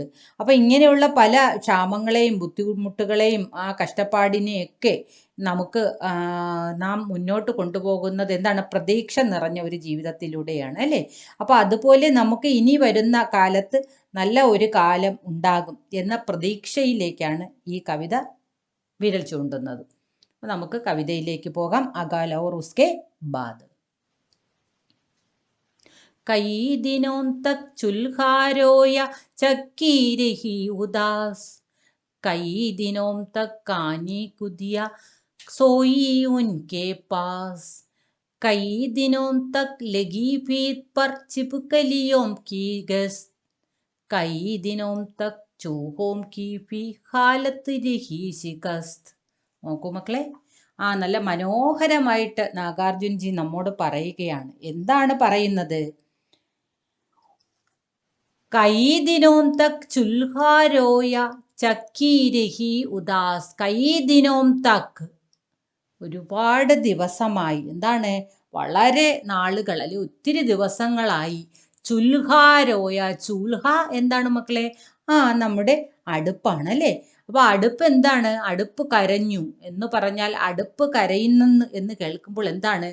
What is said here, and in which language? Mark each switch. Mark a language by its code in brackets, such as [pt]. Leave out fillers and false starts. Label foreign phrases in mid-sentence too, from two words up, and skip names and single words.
[ml] അപ്പോൾ ഇങ്ങനെയുള്ള പല ക്ഷാമങ്ങളെയും ബുദ്ധിമുട്ടുകളെയും ആ കഷ്ടപ്പാടിനെയൊക്കെ നമുക്ക് നാം മുന്നോട്ട് കൊണ്ടുപോകുന്നത് എന്താണ്? പ്രതീക്ഷ നിറഞ്ഞ ഒരു ജീവിതത്തിലൂടെയാണ്, അല്ലേ? അപ്പോൾ അതുപോലെ നമുക്ക് ഇനി വരുന്ന കാലത്ത് നല്ല ഒരു കാലം ഉണ്ടാകും എന്ന പ്രതീക്ഷയിലേക്കാണ് ഈ കവിത വിരൽ ചൂണ്ടുന്നത്. നമുക്ക് കവിതയിലേക്ക് പോകാം. അകാൽ ഔർ ഉസ്കെ ബാദ്. [hi] कई दिनों तक चूल्हा रोया चक्की रही उदास, कई दिनों तक कानी कुदिया सोई उनके पास, कई दिनों तक लगी भीत पर छिपकलियों की गश्त, कई दिनों तक चूहों की भी हालत रही शिकस्त. [ml] നോക്കൂ മക്കളെ, നല്ല മനോഹരമായിട്ട് നാഗാർജുൻജി നമ്മോട് പറയുകയാണ്. എന്താണ് പറയുന്നത്? [hi] कई दिनों तक चूल्हा रोया चक्की रही उदास, कई दिनों तक [ml] ഒരുപാട് ദിവസമായി, എന്താണ് വളരെ നാളുകൾ അല്ലെങ്കിൽ ഒത്തിരി ദിവസങ്ങളായി. [hi] चूल्हा रोया, [ml] ചുൽഹ എന്താണ് മക്കളെ? നമ്മുടെ അടുപ്പാണ്, അല്ലേ? അപ്പോൾ അടുപ്പ് എന്താണ്? അടുപ്പ് കരഞ്ഞു എന്ന് പറഞ്ഞാൽ അടുപ്പ് കരയുന്നു എന്ന് കേൾക്കുമ്പോൾ എന്താണ്?